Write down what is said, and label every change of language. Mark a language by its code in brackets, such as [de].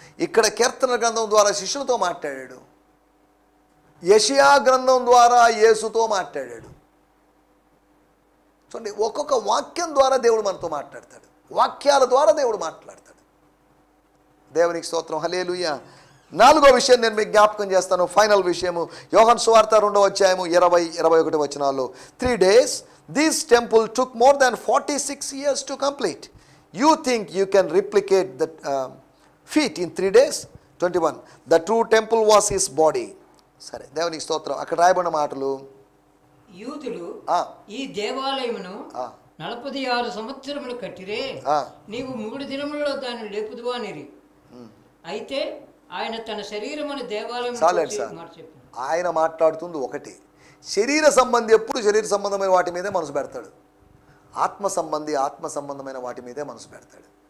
[te] ఇక్కడ కీర్తన గ్రంథం ద్వారా శిష్యులతో మాట్లాడాడు, యెషయా గ్రంథం ద్వారా యేసుతో మాట్లాడాడు. చూడండి, ఒక్కొక్క వాక్యం ద్వారా దేవుడు మనతో మాట్లాడతాడు, వాక్యాల ద్వారా దేవుడు మాట్లాడతాడు. దేవునికి స్తోత్రం, హల్లెలూయా. 4వ విషయం నేను మీకు జ్ఞాపకం చేస్తాను, ఫైనల్ విషయము. యోహాను సువార్త 2వ అధ్యాయము 20-21 వచనాల్లో [en] 3 days this temple took more than 46 years to complete. You think you can replicate the feat in 3 days? 21 the true temple was his body. [te] సరే, దేవునికి స్తోత్రం. అక్కడ రాయబడిన మాటలు, యూదులు ఈ దేవాలయమును 46 సంవత్సరములు కట్టిరే, నీవు 3 దినములలో దాన్ని లేపుదువా అనిరి. అయితే ఆయన తన శరీరమును దేవాలయం ఆయన మాట్లాడుతుంది ఒకటి, శరీర సంబంధి ఎప్పుడు శరీర సంబంధమైన వాటి మీదే మనసు పెడతాడు, ఆత్మ సంబంధమైన వాటి మీదే మనసు పెడతాడు.